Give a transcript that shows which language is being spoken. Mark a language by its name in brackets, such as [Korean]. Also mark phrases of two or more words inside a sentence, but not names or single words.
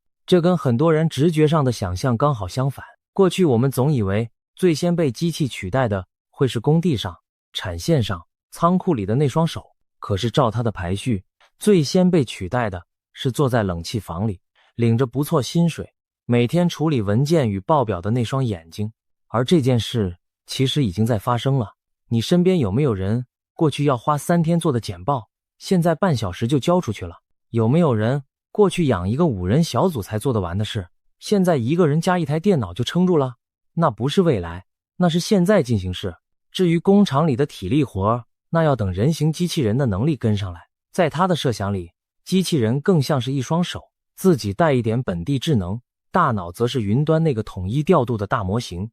[Chinese] 這跟很多人直覺上的想象剛好相反。過去我們總以為最先被機器取代的會是工地上、產線上、倉庫裡的那雙手，可是照他的排序，最先被取代的是坐在冷氣房裡，領着不錯薪水，每天處理文件與報表的那雙眼睛。而這件事其實已經在發生了。你身邊有沒有人過去要花3天做的簡報，現在半小時就交出去了？有沒有人過去養一個5人小組才做得完的事，現在1個人加1台電腦就撐住了？那不是未來，那是現在進行式。至於工厂裡的體力活，那要等人形机器人的能力跟上来。在他的設想裡，機器人更像是一雙手，自己帶一點本地智能，大腦則是雲端那個統一調度的大模型。